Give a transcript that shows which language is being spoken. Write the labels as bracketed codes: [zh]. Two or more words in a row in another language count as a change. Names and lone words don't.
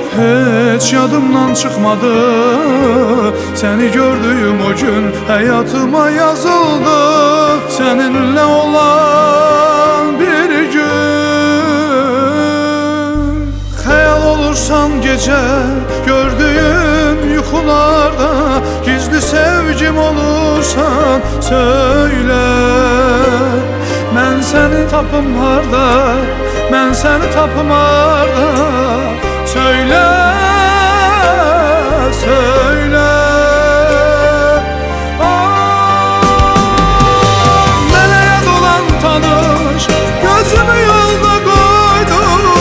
[tr] Hiç yadımdan çıkmadı, seni gördüğüm o gün hayatıma yazıldı, seninle olan bir gün. Hayal olursan gece gördüğüm yuxularda, gizli sevgim olursan söyle. [az] Mən səni tapım harda, mən səni tapım harda, [tr] söyle, söyle. [az] Mənə yad olan tanış, gözümü yolda qoydum.